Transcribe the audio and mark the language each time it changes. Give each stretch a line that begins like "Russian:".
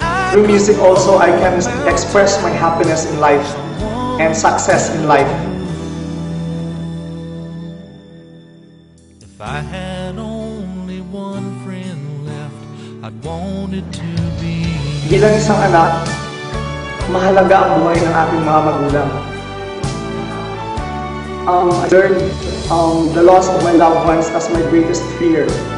English: Through music also, I can express my happiness in life and success in life. If I had only one friend left, I'd want it to be.
Filipino: Bilang isang anak, mahalaga ang buhay ng ating mga magulang.
English: I learned the loss of my loved ones as my greatest fear.